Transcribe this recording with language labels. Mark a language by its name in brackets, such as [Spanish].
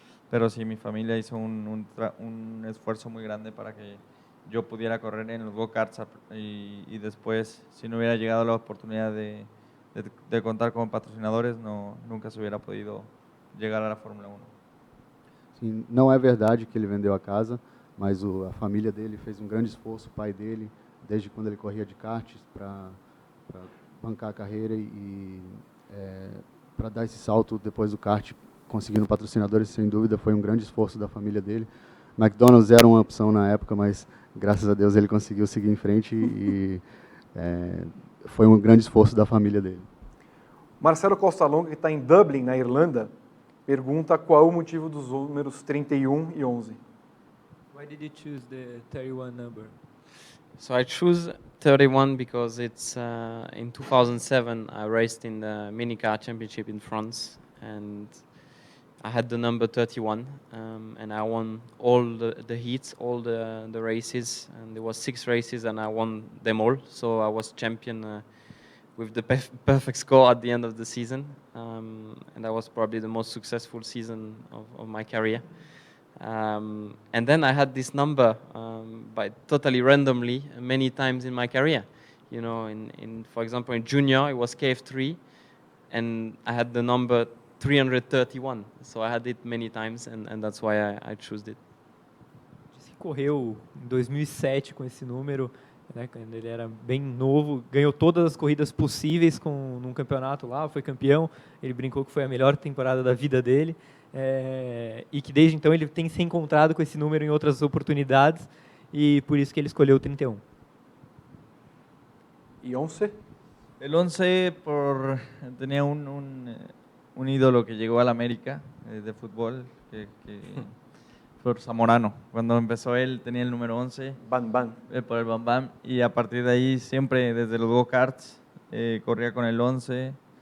[Spanish] Pero sí, mi familia hizo un esfuerzo muy grande para que yo pudiera correr en los go-karts y después, si no hubiera llegado la oportunidad de contar con patrocinadores, nunca se hubiera podido llegar a la Fórmula 1. [Portuguese] Sim, não é verdade que ele vendeu a casa, mas a família dele fez um grande esforço, o pai dele, desde quando ele corria de kart, para bancar a carreira e para dar esse salto depois do kart, conseguindo patrocinadores, sem dúvida, foi um grande esforço da família dele. McDonald's era uma opção na época, mas graças a Deus ele conseguiu seguir em frente e foi um grande esforço da família dele. Marcelo Costa Longa, que está em Dublin, na Irlanda, pergunta qual é o motivo dos números 31 e 11. [English] Why did you choose the 31 number? So I choose 31 because it's in 2007 I raced in the minicar championship in France, and I had the number 31, and I won all the heats, all the races, and there was 6 races and I won them all, so I was champion with the perfect score at the end of the season, and that was probably the most successful season of my career. And then I had this number by totally randomly many times in my career. You know, for example, in junior it was KF3, and I had the number 331. So I had it many times, and that's why I chose it. [Portuguese] Disse que correu em 2007 com esse número, né, quando ele era bem novo, ganhou todas as corridas possíveis num campeonato lá, foi campeão. Ele brincou que foi a melhor temporada da vida dele, e que desde então ele tem se encontrado com esse número em outras oportunidades, e por isso que ele escolheu o 31. E 11? [Spanish] El 11 tenía un ídolo que llegó a la América de fútbol, que por Zamorano. Cuando empezó él tenía el número 11. Ban Ban. Por el Bam Bam. Y a partir de ahí siempre desde los go-karts corría con el 11.